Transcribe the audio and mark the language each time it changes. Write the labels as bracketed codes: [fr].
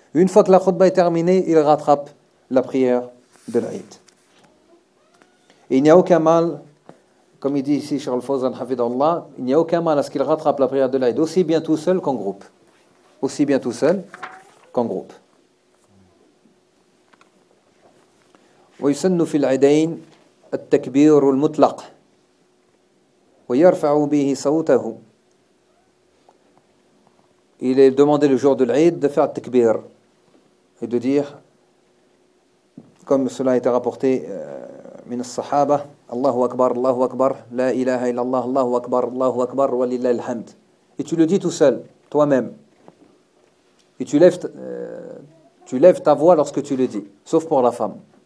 [fr] Une fois que la khutbah est terminée, il rattrape la prière de l'Aïd. Et il n'y a aucun mal, comme il dit ici Cheikh Al-Fawzan Hafidhallah, il n'y a aucun mal à ce qu'il rattrape la prière de l'Aïd, aussi bien tout seul qu'en groupe. Aussi bien tout seul qu'en groupe. [ar] ويسن في العيدين التكبير المطلق ويرفع به صوته. [fr] Il est demandé le jour de l'Aïd de faire le takbir et de dire, comme cela a été rapporté [ar] من الصحابة, الله أكبر الله أكبر لا إله إلا الله الله أكبر الله أكبر ولله الحمد. [fr] Et tu le dis tout seul, toi-même. Et tu lèves ta voix lorsque tu le dis, sauf pour la femme.